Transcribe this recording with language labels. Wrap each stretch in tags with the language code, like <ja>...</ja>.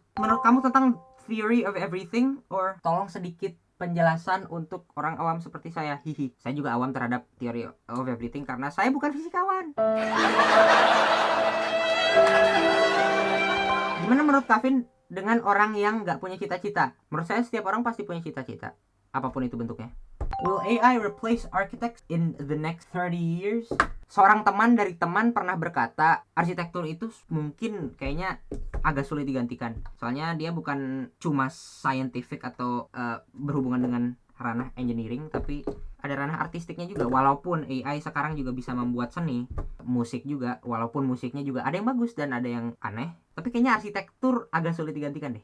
<id>Menurut kamu tentang theory of everything? Or tolong sedikit penjelasan untuk orang awam seperti saya. Hihi. Saya juga awam terhadap theory of everything karena saya bukan fisikawan. Gimana menurut Kavin dengan orang yang nggak punya cita-cita? Menurut saya setiap orang pasti punya cita-cita, apapun itu bentuknya.</id> <en>Will AI replace architects in the next 30 years?</en> <id>Seorang teman dari teman pernah berkata, arsitektur itu mungkin kayaknya agak sulit digantikan. Soalnya dia bukan cuma scientific atau berhubungan dengan ranah engineering, tapi ada ranah artistiknya juga. Walaupun AI sekarang juga bisa membuat seni, musik juga, walaupun musiknya juga ada yang bagus dan ada yang aneh, tapi kayaknya arsitektur agak sulit digantikan deh.</id>